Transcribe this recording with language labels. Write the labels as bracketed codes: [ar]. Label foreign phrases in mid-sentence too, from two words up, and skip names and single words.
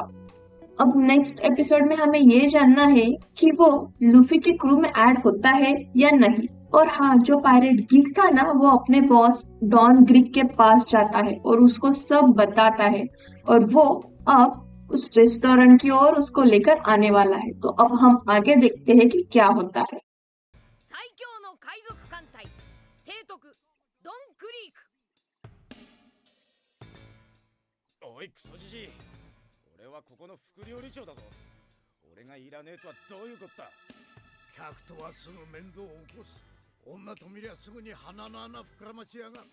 [hi] अब [en] next episode [hi] में हमें ये जानना है कि वो लूफी के क्रू में ऐड होता है या नहीं। और हाँ, जो [en] pirate gig [hi] था ना, वो अपने बॉस डॉन ग्रीक के पास जाता है और उसको सब बताता है और वो अब उस रेस्टोरेंट की ओर उसको लेकर आने वाला है। तो अब हम आगे देखते हैं कि क्या होता है। [ja] 最強の海賊艦隊提督ドンクリーク。おいクソじじい、俺はここの副料理長だぞ。俺がいらねえとはどういうことだ。客とはすぐ面倒を起こす。女と見りゃすぐに鼻の穴膨らましやがる。